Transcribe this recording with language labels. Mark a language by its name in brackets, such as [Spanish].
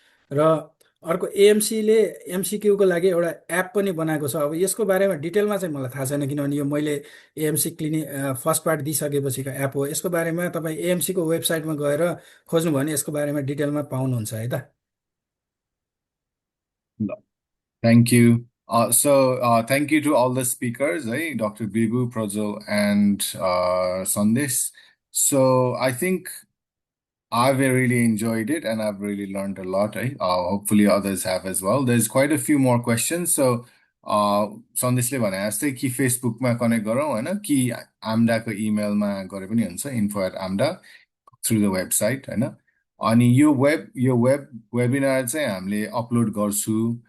[Nepali] र अर्को एएमसीले एमसिक्यूको लागि एउटा एप पनि बनाएको छ। अब यसको बारेमा डिटेलमा चाहिँ मलाई थाहा छैन किनभने यो मैले एएमसी फर्स्ट पार्ट दिइसकेपछिको एप हो। यसको बारेमा तपाईँ एएमसीको वेबसाइटमा गएर खोज्नुभयो भने यसको बारेमा डिटेलमा पाउनुहुन्छ है त। [English] Thank you. Thank you to all the speakers, Dr. Bibhu, Prajwal, and Sandesh. So I think I've really enjoyed it and I've really learned a lot. Hopefully others have as well. There's quite a few more questions. [Nepali] So Sandeshले भने जस्तै कि फेसबुकमा connect गरौँ होइन, कि आम्डाको इमेलमा गरे पनि हुन्छ, info@amda [English] through the website [Nepali] होइन। अनि यो वेबिनार चाहिँ हामीले अपलोड गर्छु।